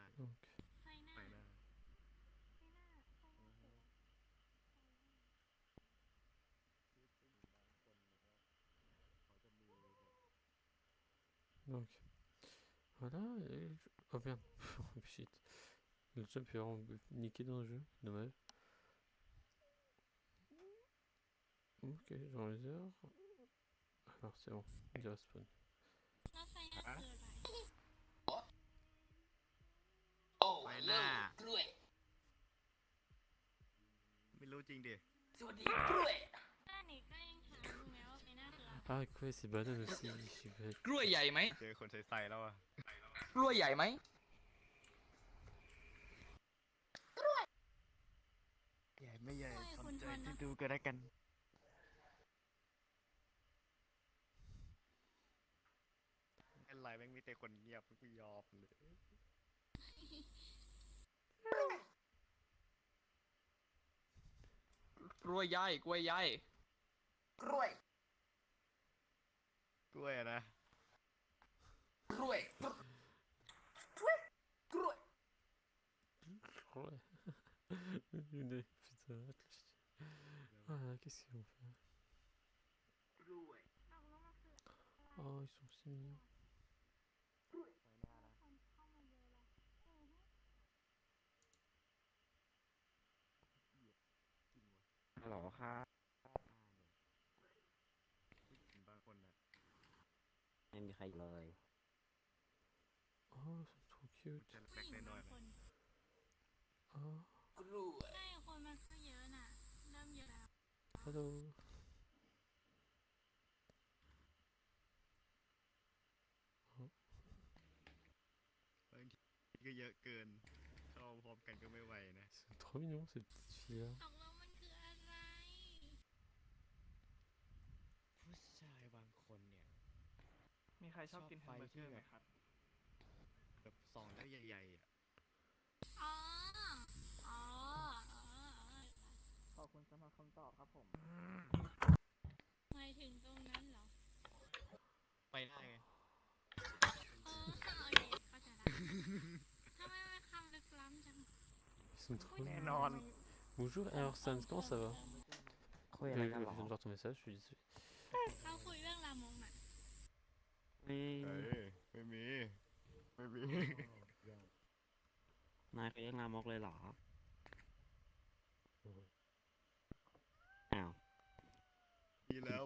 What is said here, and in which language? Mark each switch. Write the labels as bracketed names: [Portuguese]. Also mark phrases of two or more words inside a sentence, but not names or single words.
[French] Donc. [Thai] ไฟหน้า [French] Donc. Voilà. Oh merde. [English] Oh shit. [French] Le jump est vraiment niqué dans le jeu. Dommage. Ok, dans les heures. Alors c'est bon. Il respawn. [Thai] ไฟหน้า ไม่รู้จริงดิ [French] Ah quoi, c'est banane aussi. Je suis bête. [Thai] กล้วยใหญ่ไหม เจอคนใส่ใส่แล้วอ่ะ กล้วยใหญ่ไหม ใหญ่ไม่ใหญ่สนใจที่ดูกันแล้วกันเป็นไรแม่งมีแต่คนเงียบไม่ยอมเลย กล้วยใหญ่กล้วยใหญ่ กล้วยอะนะ [French] Ouais. Le nez, putain. Ah, qu'est-ce qu'ils vont faire? Oh, ils sont si mignons. [Thai] ฮัลโหลครับบางคนนะไม่มีใครเลย [French] Oh, c'est trop cute. [Thai] จะแบกน้อยๆนะ Oh, ใช่คนมันก็เยอะน่ะ เริ่มเยอะแล้ว hello. บางทีก็เยอะเกินเข้าพร้อมกันก็ไม่ไหวนะ [French] Ils sont trop mignons, ces petites filles-là. [Thai] ตกลงมันคืออะไร ผู้ชายบางคนเนี่ย มีใครชอบกินแฮมเบอร์เกอร์ไหมครับ แบบส่องแล้วใหญ่ๆอ่ะ อ๋อ อ๋อ ขอบคุณสำหรับคำตอบครับผม หมายถึงตรงนั้นเหรอ ไปได้ไง อ๋อโอเคเข้าใจละทำไมมันคำลึกล้ำจัง [French] Ils sont trop [Thai] แน่ [French] mignons. [Thai] นอน [French] Bonjour, alors Sans, comment ça va? [Thai] คุย [French] Je [Thai] อะไร [French] viens [Thai] กัน [French] de [Thai] หรอ [French] voir ton message, je suis désolé. [Thai] เขาคุยเรื่องรามงน่ะ เฮ้ยไม่มี ไม่มี นายไปเลี้ยงลามกเลยเหรอ อ้าว กิน แล้ว